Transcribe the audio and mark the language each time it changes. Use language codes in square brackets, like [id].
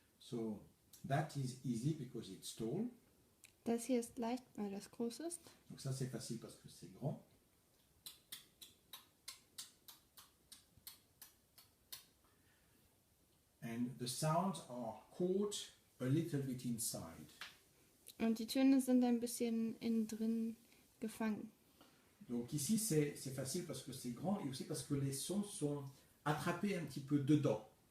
[en] So that is easy because it's tall. [de] Das hier ist leicht, weil das groß ist. [fr] Donc ça c'est facile parce que c'est grand. [en] And the sounds are caught a little bit inside. [de] Und die Töne sind ein bisschen innen drin gefangen. [fr] Donc ici c'est facile parce que c'est grand et aussi parce que les sons sont attrapés un petit peu dedans.